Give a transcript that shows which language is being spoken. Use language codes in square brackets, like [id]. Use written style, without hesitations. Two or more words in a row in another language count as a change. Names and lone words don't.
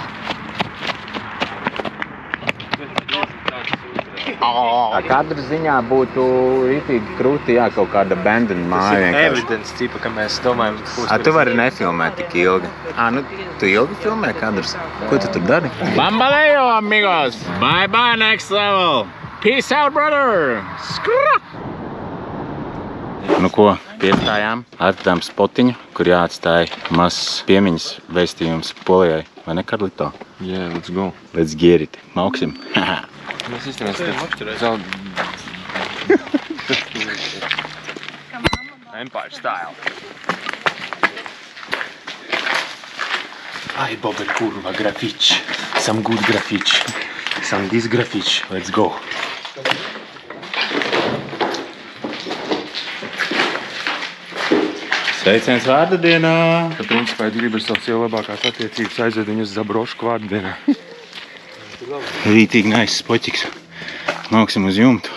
[lv] Katra ziņā būtu ritīgi krūti, jā, kaut kāda abandoned māja vienkārši. Evidence, cipa, ka mēs domājam, Tu vari nefilmēt tik ilgi. Nu, tu ilgi filmē kadrus? Ko tu tur dari? Bambaleo, [en] amigos! Bye bye, next level! Peace out, brother! Skrrra! [lv] Nu ko, piestājām, atradām spotiņu, kur jāatstāja mazs piemiņas vēstījums Polijai. Vai ne, Karlito? [en] Yeah, let's go. Let's get it. [lv] Mauksim. Mēs izturēsim zaud... [en] Empire style. [lv] Ai, Bobe, kurva, grafič. [en] Some good grafič. Some this grafič. Let's go. [lv] Sveiciens vārda dienā! Ka principā, ja gribi ar savu sievu labākās attiecības, aizved viņu uz Zabrošku vārda dienā. Rītīgi nice spoķiks. Mauksim uz jumtu.